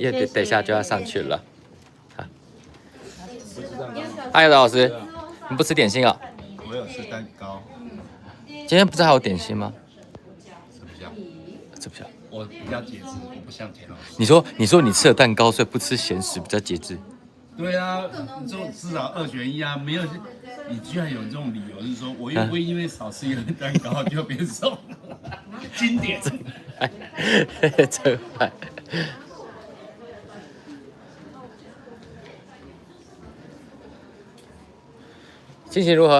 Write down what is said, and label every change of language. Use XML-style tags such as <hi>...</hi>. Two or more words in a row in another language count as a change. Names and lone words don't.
<zh>因為等一下就要上去了。好。嗨，姚老師，你不吃點心啊？我有吃蛋糕。今天不是還有點心嗎？吃不下。我比較節制，我不像田老師。你說你吃了蛋糕，所以不吃鹹食，比較節制。對啊，就至少2選1啊，沒有，你居然有這種理由，就是說我又不會因為少吃一個蛋糕就變瘦，經典。真壞。心情如何？</zh>